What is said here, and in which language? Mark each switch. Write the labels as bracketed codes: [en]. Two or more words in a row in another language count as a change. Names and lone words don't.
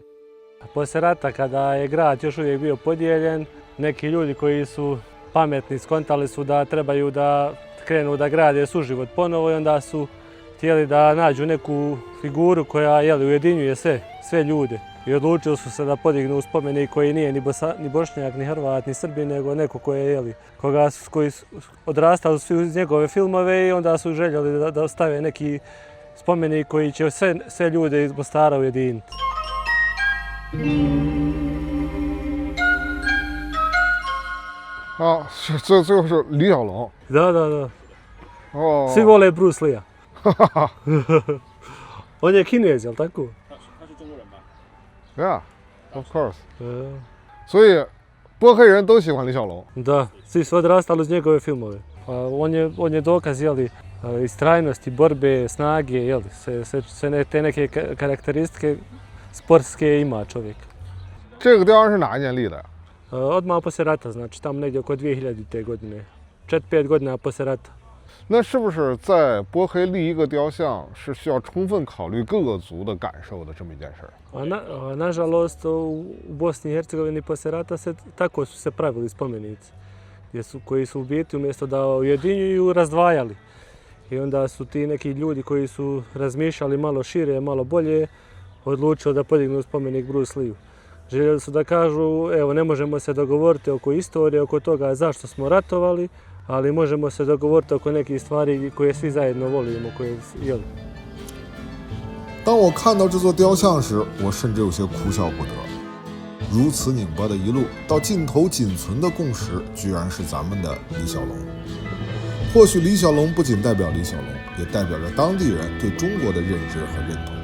[bs] Poslije rata, kada je grad još uvijek bio podijeljen, neki ljudi koji su pametni skontali su da trebaju da krenu da grade suživot ponovo i onda su htjeli da nađu neku figuru koja ujedinjuje sve ljude. I odlučili su se da podignu spomenik koji nije ni Bošnjak, ni Hrvat, ni Srbin, nego neko koji su odrastali svi uz njegove filmove i onda su željeli da stave neki spomenik koji će sve ljude iz Mostara ujediniti. [zh] 啊，这就是李小龙。 [bs] Da. [zh] 哦。 [bs] Svi vole Bruce Lee-a. On je Kinez, jel tako? [en] Yeah, of course. [zh] 所以波黑人都喜欢李小龙。 [bs] Da, svi su odrastali uz njegove filmove. On je dokaz istrajnosti, borbe, snage, sve te neke karakteristike sportske ima čovjek. [zh] 这个雕像是哪一年立的呀？ [bs] Odmah poslije rata, znači tamo negdje oko 2000. godine. 4-5 godina poslije rata. [zh] 那是不是在波黑立一个雕像是需要充分考虑各个族的感受的这么一件事儿？ [bs] Nažalost, u Bosni i Hercegovini poslije rata tako su se pravili spomenici, koji su u biti umjesto da ujedinjuju, razdvajali. I onda su ti neki ljudi koji su razmišljali malo šire, malo bolje, odlučili da podignu spomenik Bruce Lee-u. Željeli su da kažu, evo, ne možemo se dogovoriti oko istorije, oko toga zašto smo ratovali, ali možemo se dogovoriti oko nekih stvari koje svi zajedno volimo, koje jeli. [zh] 当我看到这座雕像时，我甚至有些哭笑不得。如此拧巴的一路，到尽头仅存的共识，居然是咱们的李小龙。或许李小龙不仅代表李小龙，也代表着当地人对中国的认知和认同。